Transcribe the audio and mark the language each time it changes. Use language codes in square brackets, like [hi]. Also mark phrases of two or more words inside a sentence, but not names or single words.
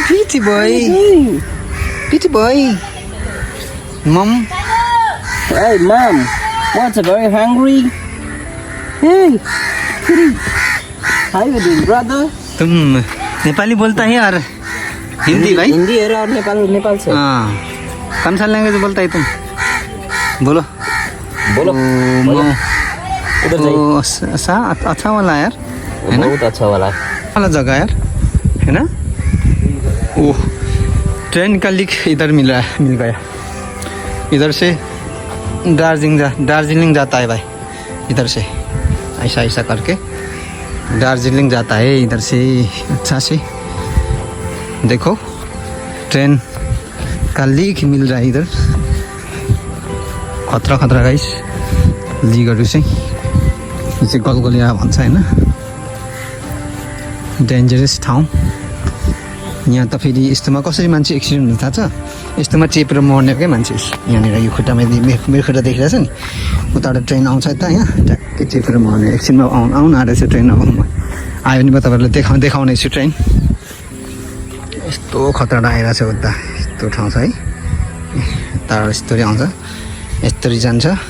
[en] Pretty boy. Pretty boy. Mom. Hey, mom. What's very hungry? Hey, kitty. How you doing, brother? [hi] तुम नेपाली बोलता है यार हिंदी भाई हिंदी है और नेपाल से हाँ कौन सा लैंग्वेज बोलता है तुम बोलो बोलो उधर जाइए अच्छा वाला यार है ना बहुत अच्छा वाला है वाला जगह यार है ना ओह ट्रेन का लिंक इधर मिल गया इधर से दार्जिलिंग जाता है भाई इधर से ऐसा ऐसा करके दार्जिलिंग जाता है इधर से अच्छा से देखो ट्रेन का लिंक मिल रहा है इधर [ne] खतरा गाइस लिगहरू चाहिँ यो चाहिँ गलगलिया भन्छ हैन डेन्जरस ठाउँ यहाँ त फेरि यस्तोमा कसरी मान्छे एक्सिडेन्ट हुन थाहा छ यस्तोमा चेपेर मर्नेकै मान्छे यहाँनिर यो खुट्टामा मेरो खुट्टा देखिरहेछ नि उताबाट ट्रेन आउँछ त यहाँ ट्याक्कै चेपेर मर्ने एकछिनमा आउनु आँटेछ ट्रेन अब आयो भने म तपाईँहरूलाई देखाउने छु ट्रेन यस्तो खतरा आइरहेछ उता यस्तो ठाउँ छ है यताबाट यस्तरी आउँछ यस्तरी जान्छ